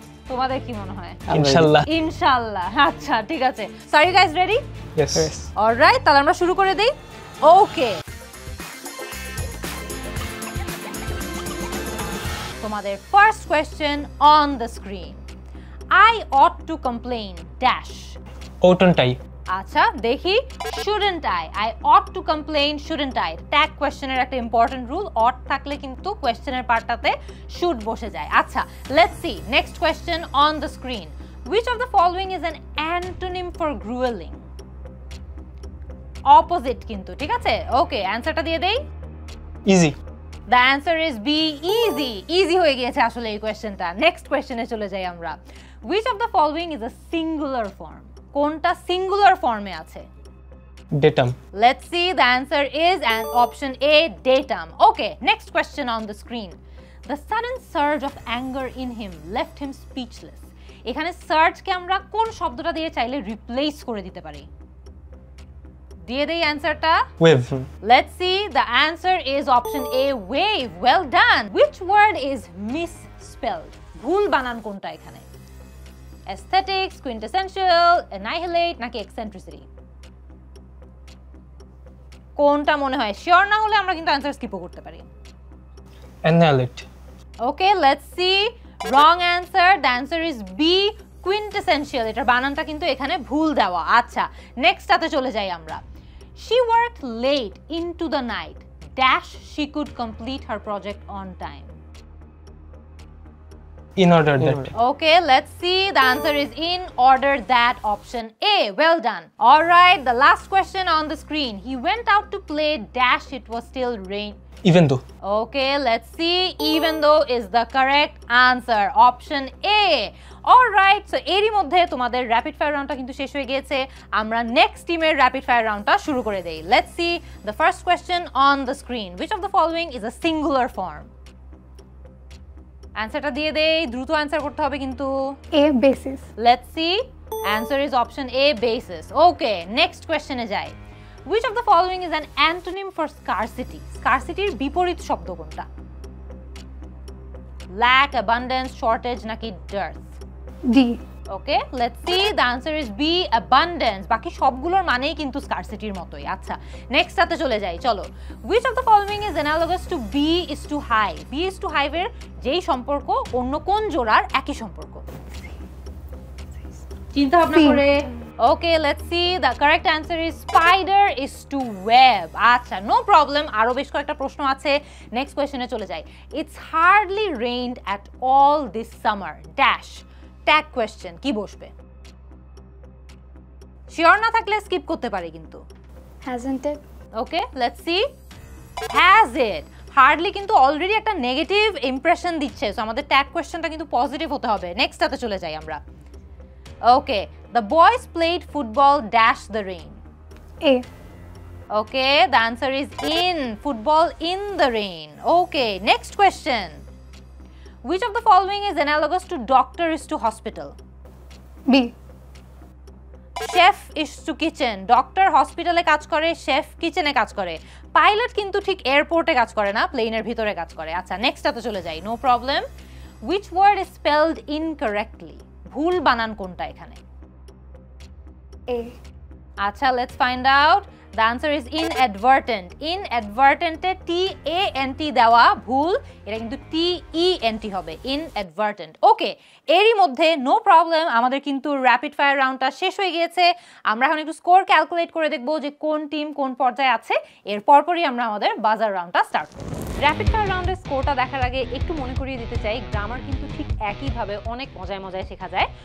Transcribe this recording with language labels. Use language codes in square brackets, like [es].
[bn] তোমাদের কি মনে হয়? ইনশাআল্লাহ। ইনশাআল্লাহ। আচ্ছা ঠিক আছে, [en] So are you guys ready? Yes. [bn] Alright, তাহলে আমরা শুরু করে দেই। ওকে, তোমাদের first question on the screen. [en] I ought to complain dash. Oughtn't I? [bn] আচ্ছা দেখি, [en] shouldn't I ought to complain shouldn't I, [bn] tag কোয়েশ্চেনের একটা ইম্পর্টেন্ট রুল, ought থাকলে কিন্তু কোয়েশ্চেনের পার্টটাতে should বসে যায়। [en] আচ্ছা let's see next question on the screen. Which of the following is an antonym for grueling? [bn] Opposite কিন্তু, ঠিক আছে? ওকে, অ্যানসারটা দিয়ে দেই। [en] Easy. The answer is B, easy. [bn] Easy হয়ে গিয়েছে আসলে এই কোয়েশ্চেনটা। নেক্সট কোয়েশ্চেনে চলে যাই আমরা। [en] Which of the following is a singular form? [bn] কোনটা সিঙ্গুলার ফর্মে আছে? [en] Datum. Let's see, the answer is an option A, datum. Okay, next question on the screen. The sudden surge of anger in him left him speechless. [bn] এখানে surge কে আমরা কোন শব্দটা দিয়ে চাইলে replace করে দিতে পারি? দিয়ে দেই অ্যানসারটা। [en] Wave. Let's see, the answer is option A, wave. Well done. Which word is misspelled? [bn] ভুল বানান কোনটা এখানে? [en] Aesthetics, quintessential, annihilate নাকি eccentricity? [bn] কোনটা মনে হয়? শিওর না হলে আমরা কিন্তু অ্যানসার স্কিপও করতে পারি। [en] Annihilate. Okay, let's see. Wrong answer. The answer is B, quintessential. [bn] এটার বানানটা কিন্তু এখানে ভুল দেওয়া। আচ্ছা নেক্সটটাতে চলে যাই আমরা। [en] She worked late into the night dash she could complete her project on time. In order that. Okay, let's see. The answer is in order that, option A. Well done. All right, the last question on the screen. He went out to play dash it was still rain. Even though. Okay, let's see. Even though is the correct answer, option A. All right, so [bn] এরই মধ্যে তোমাদের rapid fire রাউন্ডটা কিন্তু শেষ হয়ে গিয়েছে। আমরা next টিমের র্যাপিড ফায়ার রাউন্ডটা শুরু করে দেই। [en] Let's see the first question on the screen. Which of the following is a singular form? [bn] অ্যানসারটা দিয়ে দেই, দ্রুত অ্যানসার করতে হবে কিন্তু। [en] A, basis. Let's see. Answer is option A, basis. Okay, next question এ যাই। Which of the following is an antonym for scarcity? [bn] Scarcity-র বিপরীত শব্দ কোনটা? [en] Lack, abundance, shortage নাকি dearth? D. Okay, let's see. The answer is B, abundance. [bn] বাকি সবগুলোর মানেই কিন্তু scarcity-র মতোই। আচ্ছা নেক্সট টাতে চলে যাই, চলো। [en] Which of the following is analogous to B is to hive? B is to hive [bn] এর যেই সম্পর্ক অন্য কোন জোড়ার একই সম্পর্ক? চিন্তা ভাবনা করে। [en] Okay, let's see. The correct answer is spider is to web. [bn] আচ্ছা নো প্রবলেম, আরো বেশ কয়েকটা প্রশ্ন আছে। নেক্সট কোয়েশ্চনে চলে যাই। [en] It's hardly rained at all this summer dash. [bn] Tag question, কি বসবে? শিওর না থাকলে স্কিপ করতে পারি কিন্তু। [en] Hasn't it? Okay, let's see. Has it. [bn] Hardly কিন্তু অলরেডি একটা নেগেটিভ ইমপ্রেশন দিচ্ছে, সো আমাদের ট্যাগ কোয়েশ্চেনটা কিন্তু পজিটিভ হতে হবে। নেক্সটটাতে চলে যাই আমরা। [en] Okay, the boys played football dash the rain. A. Okay, the answer is in, football in the rain. Okay, next question. Which of the following is analogous to doctor is to hospital? B. Chef is to kitchen. [bn] Doctor hospital-এ কাজ করে, chef kitchen-এ কাজ করে। Pilot কিন্তু ঠিক এয়ারপোর্টে কাজ করে না, প্লেনের ভিতরে কাজ করে। আচ্ছা নেক্সটটাতে চলে যাই, no problem. [en] Which word is spelled incorrectly? [bn] ভুল বানান কোনটা এখানে? [en] A. আচ্ছা let's find out. The answer is inadvertent. [bn] Inadvertent-এ T-A-N-T দেওয়া ভুল, এটা কিন্তু T-E-N-T হবে, inadvertent. ওকে, এরই মধ্যে নো প্রবলেম, আমাদের কিন্তু র্যাপিড ফায়ার রাউন্ডটা শেষ হয়ে গিয়েছে। আমরা এখন একটু স্কোর ক্যালকুলেট করে দেখবো যে কোন টিম কোন পর্যায়ে আছে। এর পরপরই আমরা আমাদের বাজার রাউন্ডটা স্টার্ট করব। র্যাপিড ফায়ার রাউন্ডের স্কোরটা দেখার আগে একটু মনে করিয়ে দিতে চাই, গ্রামার কিন্তু ঠিক একইভাবে অনেক মজায় মজায় শেখা যায়।